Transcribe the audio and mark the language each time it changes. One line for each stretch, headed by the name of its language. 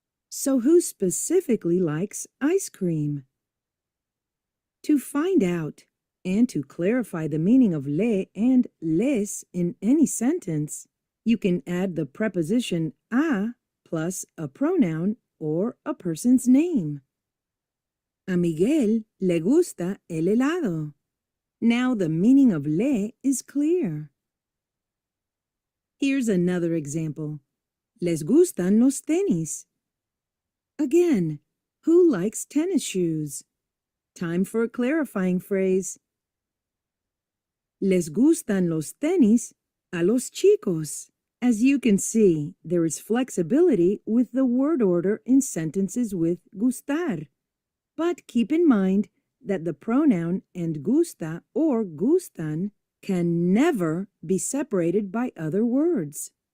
English: So who specifically likes ice cream? To find out and to clarify the meaning of le and les in any sentence, you can add the preposition a plus a pronoun or a person's name.
Spanish: A Miguel le gusta el helado.
English: Now the meaning of le is clear. Here's another example.
Spanish: Les gustan los tenis.
English: Again, who likes tennis shoes? Time for a clarifying phrase.
Spanish: Les gustan los tenis a los chicos.
English: As you can see, there is flexibility with the word order in sentences with gustar. But keep in mind that the pronoun and gusta or gustan can never be separated by other words.